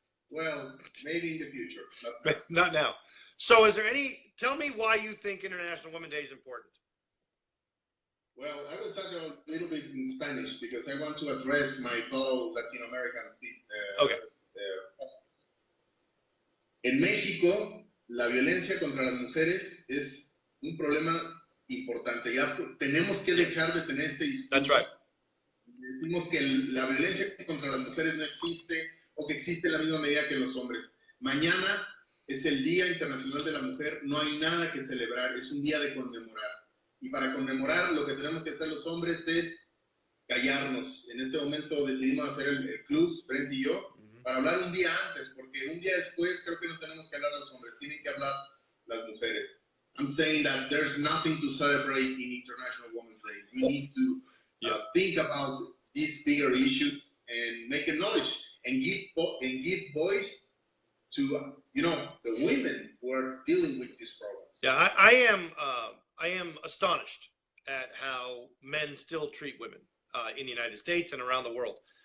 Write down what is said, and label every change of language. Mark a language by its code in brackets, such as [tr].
[en] Well, maybe in the future. Not now. So tell me why you think International Women's Day is important. Well, I will talk a little bit in Spanish because I want to address my fellow Latin American okay. [es] En México, la violencia contra las mujeres es un problema importante. Ya tenemos que dejar de tener este discurso. [en] That's right. [es] Decimos que la violencia contra las mujeres no existe o que existe en la misma medida que los hombres. Mañana es el Día Internacional de la Mujer, no hay nada que celebrar, es un día de conmemorar. Y para conmemorar lo que tenemos que hacer los hombres es callarnos. En este momento decidimos hacer el club, Brent y yo, para hablar un día antes, porque un día después creo que no tenemos que hablar los hombres, tienen que hablar las mujeres. [en] I'm saying that there's nothing to celebrate in International Women's Day. We need to think about these bigger issues and make a knowledge and give voice to the women who are dealing with these problems. Yeah, I am astonished at how men still treat women in the United States and around the world.